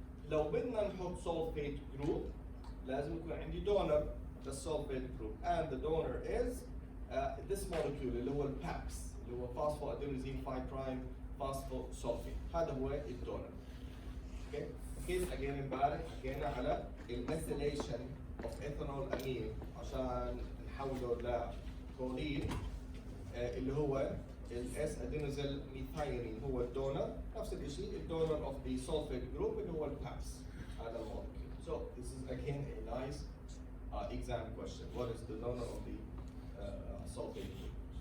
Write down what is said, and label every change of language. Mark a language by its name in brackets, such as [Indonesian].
[English] لو بدنا نحط sulfate group لازم يكون عندي donor للsulfate group and the donor is this molecule [Arabic] اللي هو الPAPS اللي هو [English] phosphoadenosine 5 prime phosphosulfate. [Arabic] هذا هو الدونر. اوكي كيف حكينا امبارح؟ حكينا على الميثيليشن [English] of ethanol amine [Arabic] عشان نحوله لكولين اللي هو الاس ادينوزيل ميثايونين هو الدونر. نفس الشيء الدونر [English] of the sulfate group [Arabic] اللي هو الPAPS هذا المولكيول. [English] So this is again a nice exam question. What is the donor of the sulfate group?